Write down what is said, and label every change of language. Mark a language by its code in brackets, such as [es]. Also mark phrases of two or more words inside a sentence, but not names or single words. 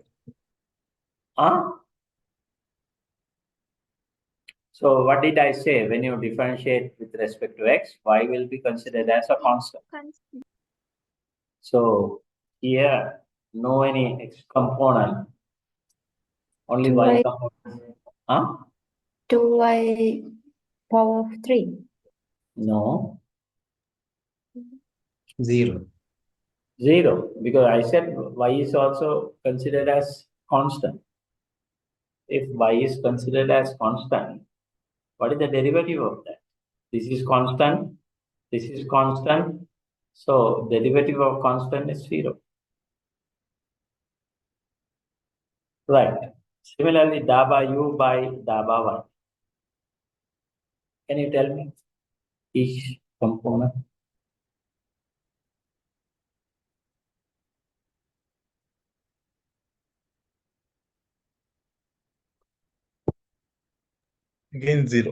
[en] Huh? So what did I say? When you differentiate with respect to x, y will be considered as a constant. So here, no any x component, only y 2y component. Huh? 2y power of 3. No, 0. 0, because I said y is also considered as constant. If y is considered as constant, what is the derivative of that? This is constant, this is constant, so derivative of constant is 0. Right. Similarly, daba u by daba y. Can you tell me each component? Again 0.